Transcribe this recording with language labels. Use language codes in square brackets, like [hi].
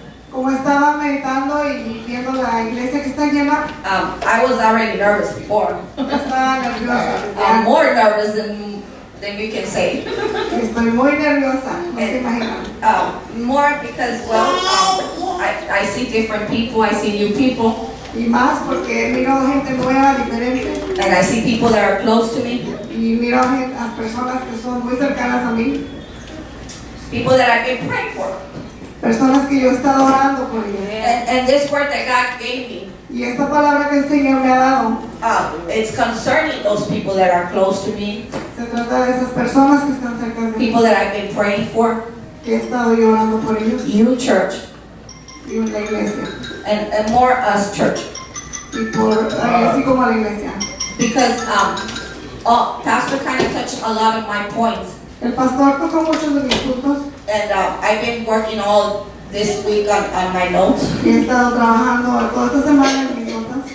[es] Como estaba meditando y viendo la iglesia que está llena, [en] I was already nervous before. [es] estaba nerviosa. [en] I'm more nervous than you can say. [es] Estoy muy nerviosa, no se imaginan. [en] More because, well, I see different people, I see new people, [es] Y más porque miro gente nueva, diferente, [en] and I see people that are close to me, [es] y miro a personas que son muy cercanas a mí, [en] people that I've been praying for. [es] personas que yo he estado orando por ellas. [en] And this word that God gave me, [es] Y esta palabra que el Señor me ha dado, [en] it's concerning those people that are close to me, [es] se trata de esas personas que están cerca de mí, [en] people that I've been praying for, [es] que he estado yo orando por ellos, [en] you church, [es] y en la iglesia, [en] and more us church. [es] y así como la iglesia. [en] Because Pastor kind of touched a lot of my points. [es] El pastor tocó muchos de mis puntos, [en] And I've been working all this week on my notes. [es] y he estado trabajando toda esta semana en mis notas,